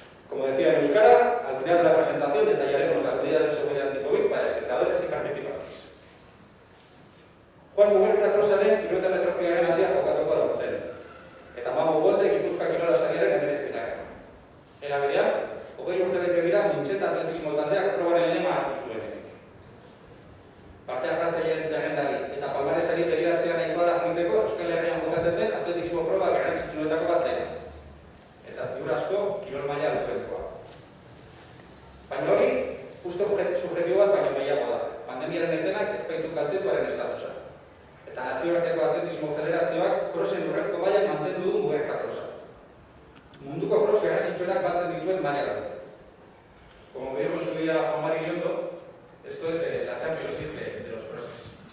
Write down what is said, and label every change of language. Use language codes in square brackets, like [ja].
[es] Como decía en euskara, al final de la presentación detallaremos las medidas de seguridad anti-COVID para espectadores y participantes. [eu] Juan Muguertza Krosaren 78. aldia jokatuko da urten. Eta Mago Golde Gipuzkoa Kirola Sariaren hemeretzinak. Era berean, 20 urte bete dira Mintxeta atletismo taldeak probaren lema hartu zuen. Parte hartzaileen zerrendari eta palmaresari begiratzea nahikoa da jakiteko Euskal Herrian jokatzen den atletismo proba garrantzitsuenetako bat dela. Eta ziur asko, kirol maila lupekoa. Baina hori, uste subjektibo bat baino gehiago da. Pandemiaren etenak ez baitu kaltetuaren estatusa. Eta nazioarteko atletismo federazioak krosen urrezko mailak mantendu du Muguertza Krosa. Munduko kros garrantzitsuenak batzen dituen maila da. [es] Como me dijo en su día Juan Mari Liondo, esto es la Champions League de los crosses.